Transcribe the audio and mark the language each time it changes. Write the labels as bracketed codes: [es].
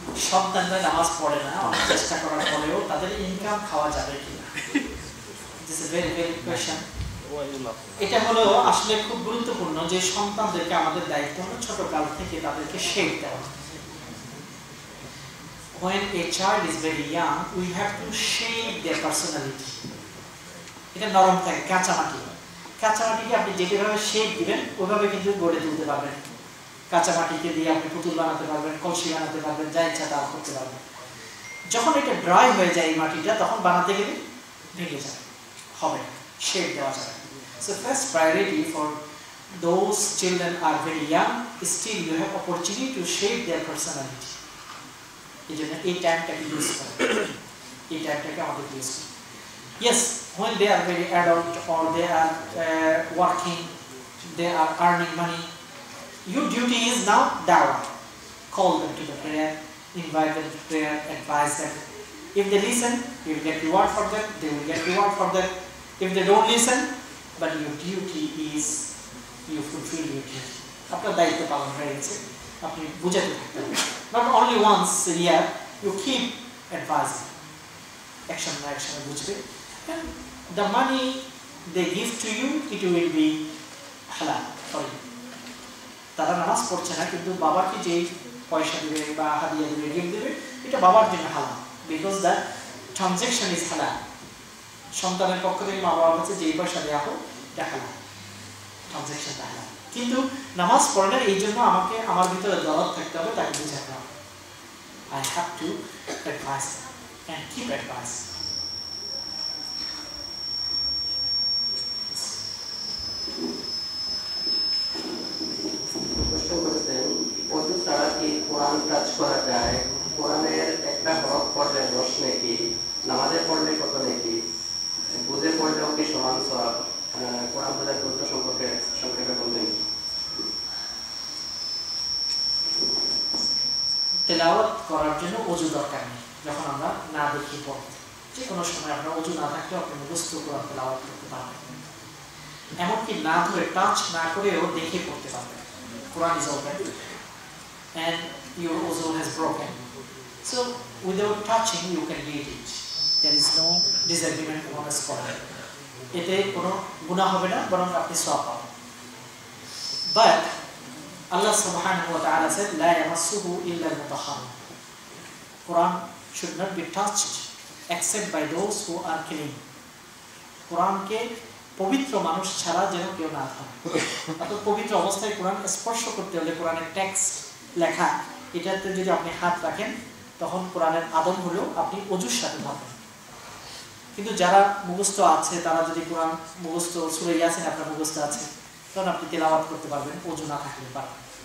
[bn] সন্তানরা নামাজ পড়ে না, চেষ্টা করার পরেও তাদের ইনকাম খাওয়া যাবে কিনা? [en] This is very very question. [bn] এটা হলো আসলে খুব গুরুত্বপূর্ণ যে সন্তানদেরকে আমাদের দায়িত্ব হলো ছোট কাল থেকে তাদেরকে শেপ দেওয়া। [en] When a child is very young, we have to shape their personality. [bn] এটা নরম থাকে, কাঁচামাটি। কাঁচামাটিকে আপনি যেভাবে শেপ দিবেন ওইভাবে কিন্তু গড়ে তুলতে পারবেন। কাঁচামাটিকে দিয়ে আপনি পুতুল বানাতে পারবেন, কলসি বানাতে পারবেন, যা ইচ্ছা তা করতে পারবেন। যখন এটা ড্রাই হয়ে যায় এই মাটিটা, তখন বানাতে গেলে ভেঙে যায়, হবে শেপ দেওয়া যায়। [en] So first priority for those children are very young, still you have opportunity to shape their personality. [bn] এই জন্য এই টাইমটাকে ইউজ করে, এই টাইমটাকে আমাদের ইউজ করে। [en] Yes, when they are very adult or they are working, they are earning money, your duty is now dawah. Call them to the prayer, invite them to prayer, advise them. If they listen, you will get reward for that, they will get reward for that. If they don't listen, but your duty is you fulfill your duty. [bn] আপনার দায়িত্ব পালন হয়ে গেছে, আপনি বুঝাতে থাকবেন। [en] Not only once a year, you keep advising. Action by action [bn] বুঝবে। [en] And the money they give to you, it will be halal for you. [bn] তারা নামাজ পড়ছে না, কিন্তু বাবাকে যে পয়সা দিবে বা হাদিয়া দিবে, গিফট দিবে, এটা বাবার জন্য হালাল, [en] Because the transaction is হালাল। [bn] সন্তানের পক্ষ থেকে মা বাবার কাছে যেই পয়সা দেওয়া হোক এটা হালাল, ট্রানজ্যাকশনটা হালাল। কিন্তু নামাজ পড়ে না, এই জন্য আমাকে আমার ভিতরে দরদ থাকতে হবে, তাকে বুঝাতে হবে। [en] I have to advise and keep advice. [bn] প্রশ্ন করেছেন, ওযু ছাড়া কি কোরআন টাচ করা যায়? কোরআনের একটা হরফ পড়লে 10 নেকি, নামাজে পড়লে কত নেকি, বুঝে পড়লেও কি সমান সওয়াব? কোরআন বোঝার গুরুত্ব সম্পর্কে সংক্ষেপে বলবেন। তেলাওয়াত করার জন্য ওযু দরকার নেই, যখন আমরা না দেখি পড়ি। যে কোনো সময় আপনার ওযু না থাকলেও আপনি মুখস্থ কোরআন তেলাওয়াত করতে পারবেন, এমনকি না ধরে টাচ না করেও দেখে পড়তে পারবেন। [en] Quran is open and your wuzu has broken, so without touching you can read it. There is no disagreement among the scholars. [bn] এতে কোনো গুনাহ হবে না, বরং আপনি সওয়াব পাবেন। [en] But Allah subhanahu wa ta'ala said, [ar] La yamassuhu illa al-mutahharun. [en] Quran should not be touched except by those who are clean. [bn] কোরআনকে পবিত্র মানুষ ছাড়া যেন কেউ না ধরে। অর্থাৎ পবিত্র অবস্থায় কোরআন স্পর্শ করতে হলে, কোরআনের টেক্সট লেখা এটাতে যদি আপনি হাত রাখেন, তখন কোরআনের আদব হলো আপনি ওযুর সাথে ধরবেন। কিন্তু যারা মুখস্থ আছে, তারা যদি কোরআন মুখস্থ সূরা ইয়াসিন আপনার মুখস্থ আছে, তখন আপনি তেলাওয়াত করতে পারবেন, ওযু না থাকলে পারবেন।